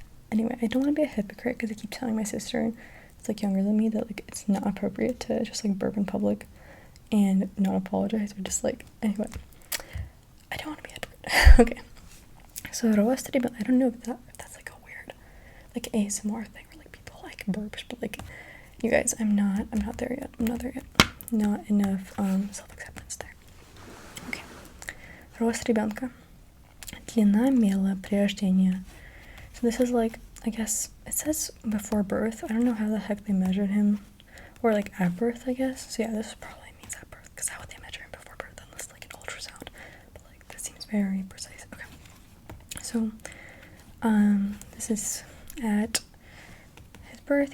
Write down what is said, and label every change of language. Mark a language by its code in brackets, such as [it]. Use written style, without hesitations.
[en] Anyway, I don't want to be a hypocrite because I keep telling my sister, it's like younger than me, that like it's not appropriate to just like burp in public and not apologize, or just like, anyway, I don't want to be a hypocrite. Okay, so ростри, I don't know if that's like a weird like ASMR thing where like people like burps, but like you guys, I'm not there yet. Not enough self-acceptance there. [ru] Okay. Рост ребенка. Длина мела при рождении. [en] So this is like, I guess, it says before birth. I don't know how the heck they measured him. Or like at birth, I guess. So yeah, this probably means at birth. Because how would they measure him before birth unless like an ultrasound? But like, that seems very precise. Okay. So, this is at his birth.